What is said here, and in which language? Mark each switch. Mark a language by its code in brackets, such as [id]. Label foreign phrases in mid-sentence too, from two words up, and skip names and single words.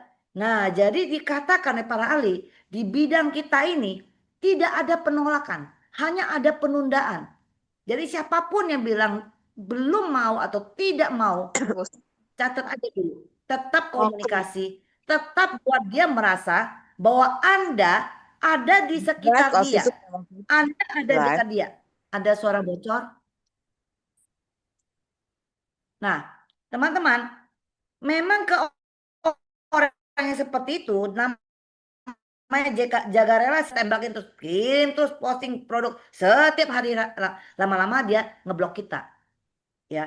[id] Nah, jadi dikatakan oleh para ahli, di bidang kita ini tidak ada penolakan, hanya ada penundaan. Jadi siapapun yang bilang belum mau atau tidak mau, catat aja dulu. Tetap komunikasi, tetap buat dia merasa bahwa Anda ada di sekitar [nl] Als [id] dia. [nl] is het nog niet [id] Anda ada [nl] klaar. [id] dekat dia. Ada suara bocor? Nah, teman-teman, memang ke orang yang seperti itu namanya jaga relasi, tembakin terus kirim terus posting produk setiap hari, lama-lama dia ngeblok kita, ya.